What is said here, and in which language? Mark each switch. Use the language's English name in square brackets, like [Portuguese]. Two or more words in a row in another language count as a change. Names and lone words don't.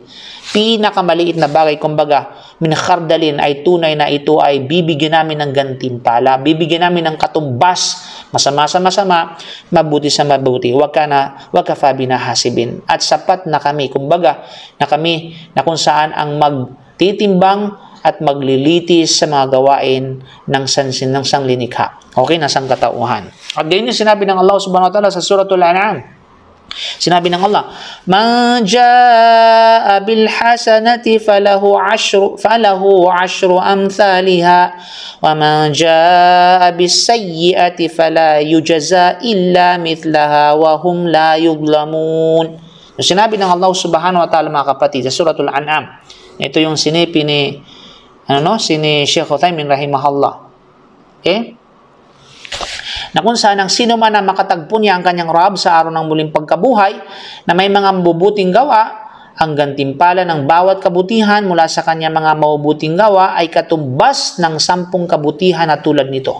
[Filipino] Pinakamaliit na bagay, kumbaga, [Arabic] من خردل [Filipino] ay tunay na ito ay bibigyan namin ng gantimpala, bibigyan namin ng katumbas, masama sa masama, mabuti sa mabuti, wag ka [Arabic] بنا حاسبين. [Filipino] At sapat na kami, kumbaga, na kung saan ang magtitimbang at maglilitis sa mga gawain ng sanglinikha. Okay, ng sangkatauhan. At ganyan yung sinabi ng Allah [Arabic] سبحانه وتعالى [Filipino] sa Suratul An'am. Sinabi ng Allah, [Arabic] "من جاء بالحسنة فله عشر أمثالها ومن جاء بالسيئة فلا يجزى إلا مثلها وهم لا يظلمون." [Filipino] Sinabi ng Allah [Arabic] سبحانه وتعالى, [Filipino] mga kapatid, sa Suratul An'am. Ito yung sinipi ni Sheikh Uthaymin rahimahullah. Okay? Na kung saan ang sino man ang makatagpo niya ang kanyang Rab sa araw ng muling pagkabuhay na may mga mabubuting gawa, ang gantimpala ng bawat kabutihan mula sa kanyang mga mabubuting gawa ay katumbas ng 10 kabutihan na tulad nito.